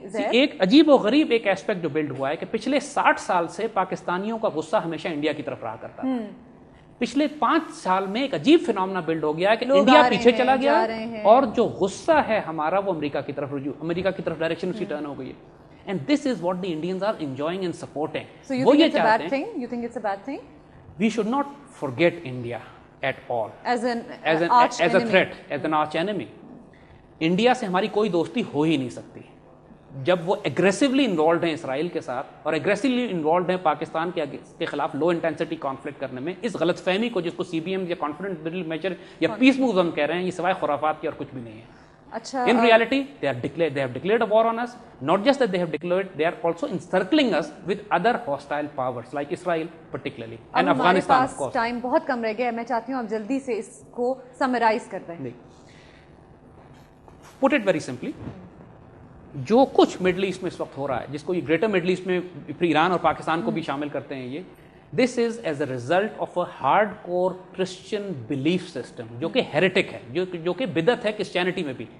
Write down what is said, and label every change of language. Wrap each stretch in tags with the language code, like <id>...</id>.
<ur>ایک عجیب و غریب ایک ایسپیکٹ جو بلڈ ہوا ہے کہ پچھلے 60 سال سے پاکستانیوں کا غصہ ہمیشہ انڈیا کی طرف رہا کرتا ہے. پچھلے 5 سال میں ایک عجیب فینومنا بلڈ ہو گیا ہے کہ انڈیا پیچھے چلا گیا اور جو غصہ ہے ہمارا وہ امریکہ کی طرف رجوع, امریکہ کی طرف ڈائریکشن اس کی ٹرن ہو گئی ہے.</ur> <en>And this is what the Indians are enjoying and supporting.</en> <ur>وہ یہ چاہتے ہیں.</ur> <en>You think it's a bad thing? We should not forget India at all as a threat, as an arch enemy.</en> <ur>India سے ہماری کوئی دوستی ہو ہی نہیں سکتی جب وہ ایگریسولی انوالوڈ ہیں اسرائیل کے ساتھ اور ایگریسولی انوالوڈ ہیں پاکستان کے خلاف لو انٹینسٹی کانفلکٹ کرنے میں. اس غلط فہمی کو جس کو CBM یا کانفیڈنٹ مڈل میجر یا پیس مووز ہم کہہ رہے ہیں, یہ سوائے خرافات کے اور کچھ بھی نہیں ہے.</ur> <en>In reality, they have declared a war on us. Not just that they have declared, they are also encircling us with other hostile powers like Israel particularly and Afghanistan of course.</en> <ur>Time بہت کم رہ گیا ہے, میں چاہتی ہوں آپ جلدی سے اس کو سمرائز کر دیں.</ur> <en>Put it very simply,</en> <ur>جو کچھ مڈل ایسٹ میں اس وقت ہو رہا ہے, جس کو یہ گریٹر مڈل ایسٹ میں پھر ایران اور پاکستان کو بھی شامل کرتے ہیں,</ur> <en>یہ this is as a result of a hard core Christian belief system</en> <ur>جو کہ ہیریٹک ہے, جو کہ بدعت ہے کرسچینٹی میں بھی.</ur>